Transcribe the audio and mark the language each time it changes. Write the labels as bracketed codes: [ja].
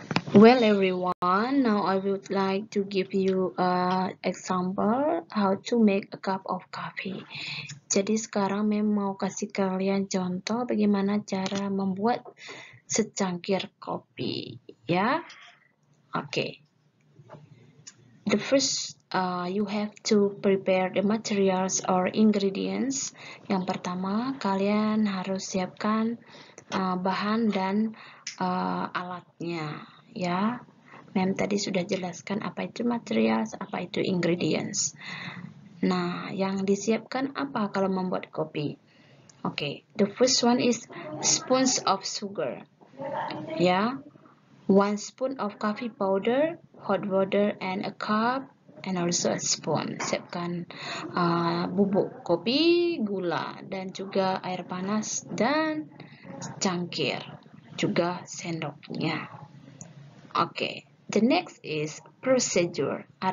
[en] Well everyone, now I would like to give you an example how to make a cup of coffee. [id] Jadi sekarang Mem mau kasih kalian contoh bagaimana cara membuat secangkir kopi ya. Oke. [en] The first you have to prepare the materials or ingredients. [id] Yang pertama kalian harus siapkan bahan dan alatnya ya. Mem tadi sudah jelaskan apa itu materials, apa itu ingredients. Nah, yang disiapkan apa kalau membuat kopi? [en] Oke, the first one is spoons of sugar. Ya, 1 spoon of coffee powder, hot water, and a cup, and also a spoon. [id] Siapkan bubuk kopi, gula, dan juga air panas dan cangkir, juga sendoknya. [en] Oke, the next is procedure.